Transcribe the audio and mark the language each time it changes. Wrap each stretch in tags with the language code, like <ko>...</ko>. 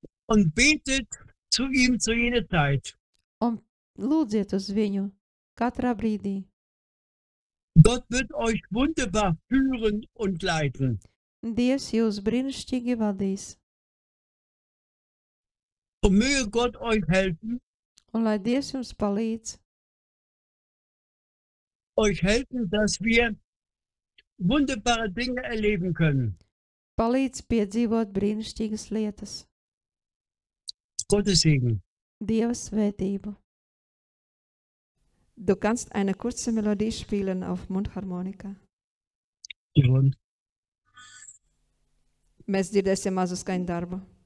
<de>und betet zu ihm zu jeder Zeit.</de> <lv>un lūdziet uz viņu katrā brīdī.</lv> <de>Gott wird euch wunderbar führen und leiten.</de> <lv>Dievs jūs brīnišķīgi vadīs,</lv> <de>Und möge Gott euch helfen,</de> <lv>un lai Dievs jums palīdz,</lv> <de>dass wir wunderbare Dinge erleben können.</de> <lv>palīdz piedzīvot brīnišķīgas lietas.</lv> <de>Gottes Segen.</de> <lv>Dieva svētību.</lv> <de>Du kannst eine kurze Melodie spielen auf Mundharmonika. Und</de> <lv>Mēs dzirdēsim mazu skaņu darbu.</lv>